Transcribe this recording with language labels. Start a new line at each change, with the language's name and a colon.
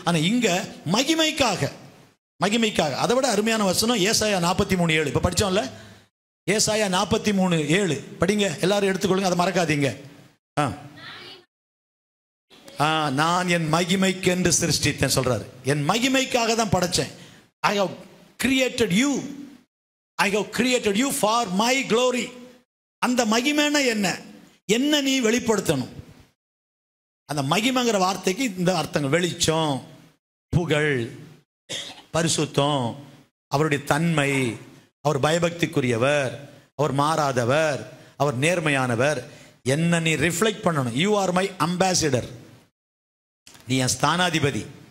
Tamil: ஆனா இங்க மகிமைக்காக, மகிமைக்காக. அதை விட அருமையான வசனம் ஏசாயா 43:7. இப்ப படிச்சோம்ல, ஏசாயா 43:7 படிங்க. எல்லாரும் எடுத்துக்கொள்ளுங்க, அதை மறக்காதீங்க. நான் என் மகிமைக்கு என்று சிருஷ்டித்தேன் சொல்றாரு. என் மகிமைக்காக தான் படைச்சேன்.
English: I have created you. I have created you for my glory.
Tamil: அந்த மகிமைன்னா என்ன? என்ன நீ வெளிப்படுத்தணும்? அந்த மகிமைங்கிற வார்த்தைக்கு இந்த அர்த்தங்கள்: வெளிச்சம், புகழ், பரிசுத்தம், அவருடைய தன்மை, அவர் பயபக்திக்குரியவர், அவர் மாறாதவர், அவர் நேர்மையானவர். என்ன நீ ரிஃப்ளெக்ட் பண்ணணும்.
English: You are my ambassador.
Tamil: நீ என் ஸ்தானாதிபதி.